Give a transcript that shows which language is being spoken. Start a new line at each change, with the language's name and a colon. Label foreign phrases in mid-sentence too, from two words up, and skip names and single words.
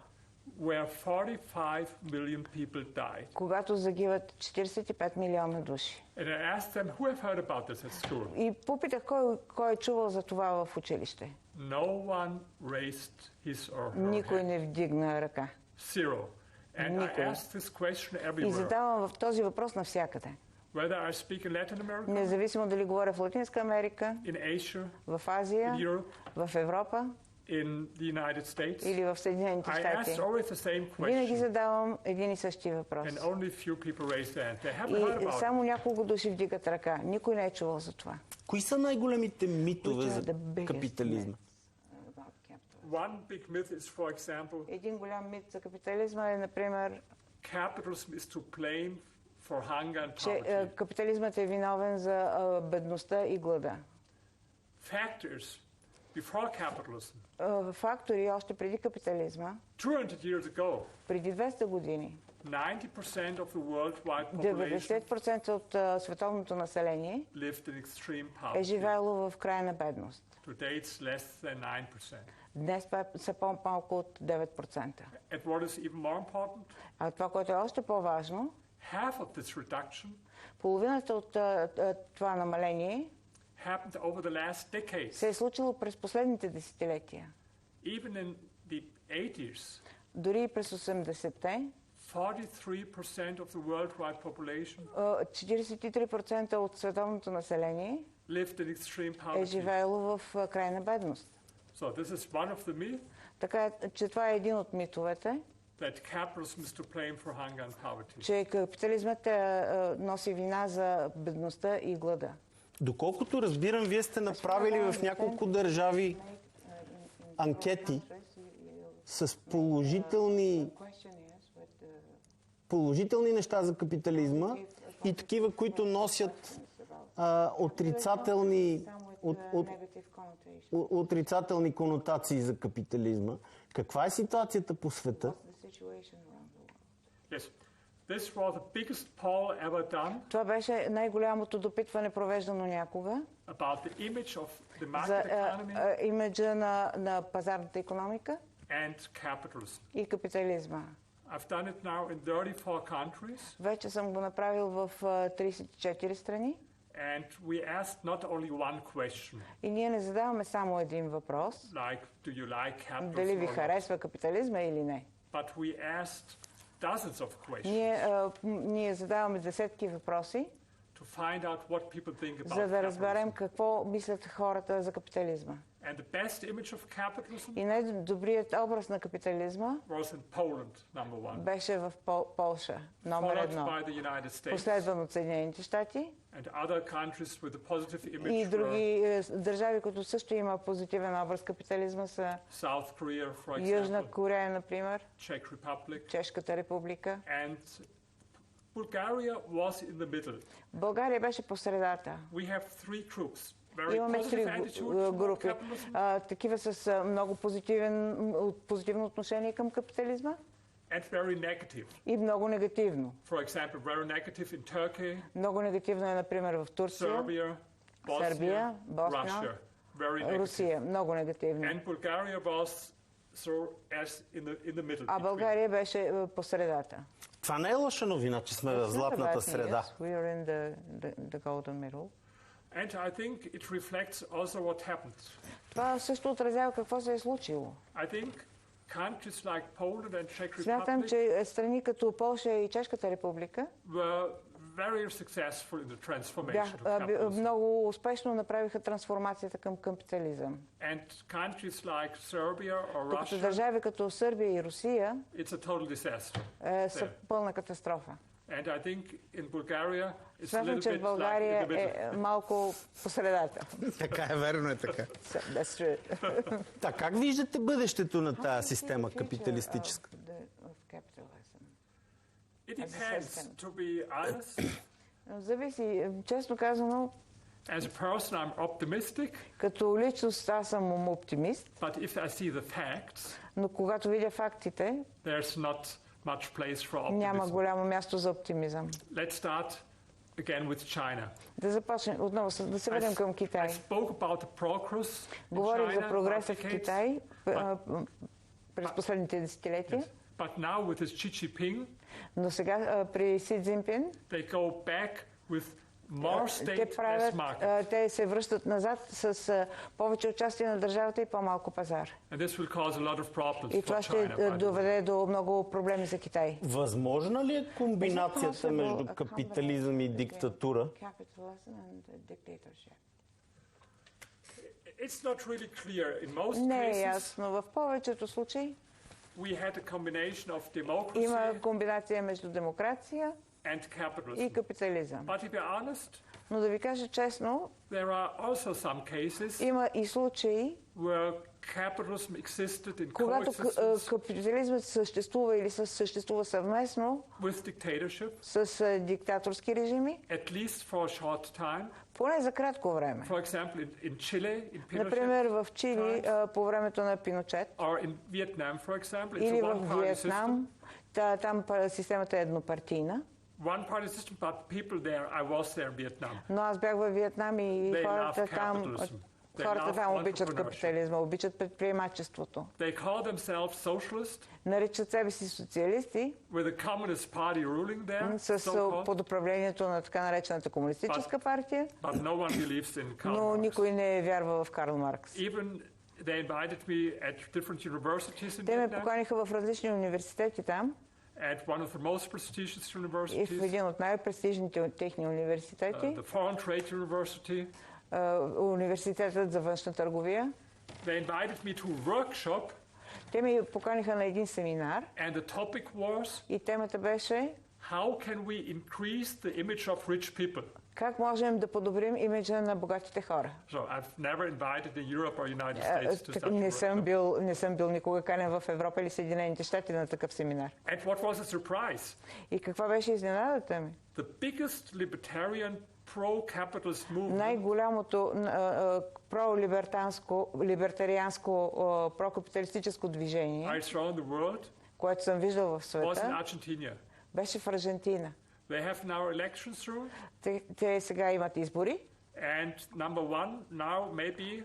English: Where 45 million people died.
Bulgarian: Когато загиват 45 милиона души.
English: And I asked them, who have heard about this at school?
Bulgarian: И попитах кой е чувал за това в училище.
English: No one raised his or her
Bulgarian: Никой не вдигна ръка.
English: Zero. And I asked this question everywhere.
Bulgarian: И задавам този въпрос навсякъде.
English: Whether I speak in Latin America,
Bulgarian: независимо дали говоря в Латинска Америка,
English: in Asia,
Bulgarian: в Азия,
English: in Europe,
Bulgarian: в Европа,
English: in the United States,
Bulgarian: или в Съединените
English: I
Bulgarian: щати,
English: ask always the same
Bulgarian: винаги
English: question,
Bulgarian: задавам един и същи въпрос.
English: and only few people raise their hand. They haven't heard
Bulgarian: И
English: about it.
Bulgarian: само няколко души вдигат ръка. Никой не е чувал за това. Кои са най-големите митове
English: Which are
Bulgarian: за
English: the biggest
Bulgarian: капитализма?
English: About capitalism. One big myth is, for example,
Bulgarian: Един голям мит за капитализма е, например,
English: capitalism is to blame for hunger and
Bulgarian: че
English: poverty.
Bulgarian: капитализмът е виновен за бедността и глада.
English: Factors before capitalism,
Bulgarian: Фактори още преди капитализма,
English: 200 years ago,
Bulgarian: преди 200 години,
English: 90% of the worldwide population
Bulgarian: 90% от световното население
English: lived in extreme
Bulgarian: е
English: poverty.
Bulgarian: живеело в крайна бедност.
English: Today it's less than 9%.
Bulgarian: Днес това са по-малко от 9%.
English: And what is even more important,
Bulgarian: А това, което е още по-важно,
English: half of this reduction
Bulgarian: половината от това намаление
English: happened over the last decades.
Bulgarian: се е случило през последните десетилетия.
English: Even in the 80s,
Bulgarian: Дори и през 80-те,
English: 43% of the worldwide population
Bulgarian: 43% от световното население
English: lived in extreme
Bulgarian: е
English: poverty.
Bulgarian: живеело в крайна бедност.
English: So this is one of the myths
Bulgarian: Така че това е един от митовете,
English: that capitalism is to blame for hunger and poverty.
Bulgarian: че капитализмът носи вина за бедността и глада. Доколкото разбирам, вие сте направили в няколко държави анкети с положителни неща за капитализма и такива, които носят отрицателни конотации за капитализма. Каква е ситуацията по света?
English: Yes. This was the biggest poll ever done
Bulgarian: Това беше най-голямото допитване, провеждано някога,
English: about the image of the
Bulgarian: за
English: market economy
Bulgarian: имиджа на пазарната икономика
English: and capitalism.
Bulgarian: и капитализма.
English: I've done it now in 34 countries,
Bulgarian: Вече съм го направил в 34 страни
English: and we asked not only one question,
Bulgarian: и ние не задаваме само един въпрос,
English: like, do you like
Bulgarian: дали ви
English: capitalism or not?
Bulgarian: харесва капитализма или не.
English: But we asked dozens of questions
Bulgarian: Ние задаваме десетки въпроси,
English: to find out what people think about
Bulgarian: за да разберем
English: capitalism.
Bulgarian: какво мислят хората за капитализма.
English: And the best image of capitalism
Bulgarian: И най-добрият образ на капитализма
English: was in Poland, number one,
Bulgarian: беше в Полша, номер
English: followed
Bulgarian: едно,
English: by the United States,
Bulgarian: последван от Съединените щати
English: and other countries with a positive
Bulgarian: и
English: image were
Bulgarian: други държави, които също има позитивен образ капитализма, са
English: South Korea, for
Bulgarian: Южна
English: example,
Bulgarian: Корея, например,
English: Czech Republic,
Bulgarian: Чешката република.
English: and Bulgaria was in the middle.
Bulgarian: България беше по средата.
English: We have three groups. Very
Bulgarian: Имаме три
English: positive attitude toward
Bulgarian: групи.
English: capitalism
Bulgarian: Такива с много позитивно отношение към капитализма
English: and very negative.
Bulgarian: и много негативно.
English: For example, very negative in Turkey,
Bulgarian: Много негативно е, например, в Турция,
English: Serbia,
Bulgarian: Сърбия,
English: Bosnia,
Bulgarian: Босна,
English: Russia. Very negative.
Bulgarian: Русия. Много негативно.
English: And Bulgaria was so as in the middle.
Bulgarian: А
English: between.
Bulgarian: България беше по средата. Това не е лоша новина, че сме в златната среда.
English: We are in the golden middle. And I think it reflects also what happened.
Bulgarian: Това също отразява какво се е случило.
English: I think countries like Poland and Czech
Bulgarian: Смятам,
English: Republic
Bulgarian: че страни като Полша и Чешката република
English: were very successful in the transformation to capitalism.
Bulgarian: много успешно направиха трансформацията към капитализъм.
English: And countries like Serbia or
Bulgarian: Докато
English: Russia,
Bulgarian: държави като Сърбия и Русия
English: it's a total disaster.
Bulgarian: са пълна катастрофа.
English: And I think in Bulgaria it's a
Bulgarian: Смятам,
English: little
Bulgarian: че
English: bit
Bulgarian: в
English: like
Bulgarian: България
English: in the middle.
Bulgarian: е малко по средата. Така е, верно е така.
English: That's true.
Bulgarian: Така, как виждате бъдещето на тази система капиталистическа?
English: It depends, to be honest.
Bulgarian: Зависи, честно казано,
English: As a person, I'm optimistic,
Bulgarian: като личност аз съм оптимист,
English: but if I see the facts,
Bulgarian: но когато видя фактите,
English: there's not much place for
Bulgarian: няма
English: optimism.
Bulgarian: голямо място за оптимизъм.
English: Let's start again with China.
Bulgarian: Да започнем отново, да се върнем към
English: I
Bulgarian: Китай.
English: spoke about the progress in
Bulgarian: Говорих за
English: China
Bulgarian: прогреса в
English: for decades,
Bulgarian: Китай през последните десетилетия,
English: but now with this Xi Jinping,
Bulgarian: но сега при Си Цзинпин
English: they go back with more
Bulgarian: те
English: state, less market.
Bulgarian: те се връщат назад с повече участие на държавата и по-малко пазар.
English: And this will cause a lot of problems
Bulgarian: И
English: for
Bulgarian: това ще
English: China. by the way.
Bulgarian: доведе до много проблеми за Китай. Възможна ли е комбинацията между капитализъм и диктатура?
English: It's not really clear. In most
Bulgarian: Не е
English: cases,
Bulgarian: ясно. В повечето случаи
English: we had a combination of democracy
Bulgarian: има комбинация между демокрация
English: and
Bulgarian: и
English: capitalism.
Bulgarian: капитализъм.
English: But to be honest,
Bulgarian: Но да ви кажа честно,
English: there are also some cases
Bulgarian: има и случаи,
English: where capitalism existed in
Bulgarian: когато
English: coexistence
Bulgarian: капитализмът съществува или съществува съвместно
English: with dictatorship,
Bulgarian: с диктаторски режими,
English: at least for a short time.
Bulgarian: поне за кратко време.
English: For example, in Chile, in
Bulgarian: Например,
English: Pinochet,
Bulgarian: в Чили по времето на Пиночет
English: or in Vietnam, for example, it's
Bulgarian: или
English: a
Bulgarian: в
English: one-party system.
Bulgarian: Виетнам, там системата е еднопартийна.
English: One-party system, but people there, I was there in Vietnam.
Bulgarian: Но аз бях във Виетнам и
English: They
Bulgarian: хората
English: love
Bulgarian: там,
English: capitalism. They
Bulgarian: хората
English: love
Bulgarian: там обичат
English: entrepreneurship.
Bulgarian: капитализма, обичат предприемачеството.
English: They call themselves socialist,
Bulgarian: Наричат себе си социалисти
English: with a communist party ruling there,
Bulgarian: с
English: so-called,
Bulgarian: под управлението на така наречената комунистическа партия,
English: but no one believes in Karl
Bulgarian: но
English: Marx.
Bulgarian: никой не вярва в Карл Маркс.
English: Even they invited me at different universities in
Bulgarian: Те ме
English: Vietnam,
Bulgarian: поканиха в различни университети там
English: at one of the most prestigious
Bulgarian: и в
English: universities,
Bulgarian: един от най-престижните от техни университети,
English: the Foreign Trade University.
Bulgarian: университетът за външна търговия.
English: They invited me to a workshop,
Bulgarian: Те ми поканиха на един семинар
English: and the topic was,
Bulgarian: и темата беше
English: how can we increase the image of rich people?
Bulgarian: как можем да подобрим имиджа на богатите хора.
English: So I've never invited in Europe or United States to such a
Bulgarian: Не съм бил никога канен в Европа или Съединените щати на такъв семинар.
English: And what was a surprise?
Bulgarian: И каква беше изненадата ми?
English: The biggest libertarian pro-capitalist movement
Bulgarian: Най-голямото либертарианско прокапиталистическо движение,
English: I saw in the world
Bulgarian: което съм виждал в
English: was in
Bulgarian: света,
English: Argentina.
Bulgarian: беше в Аржентина.
English: They have now elections through,
Bulgarian: Те сега имат избори.
English: and number one now maybe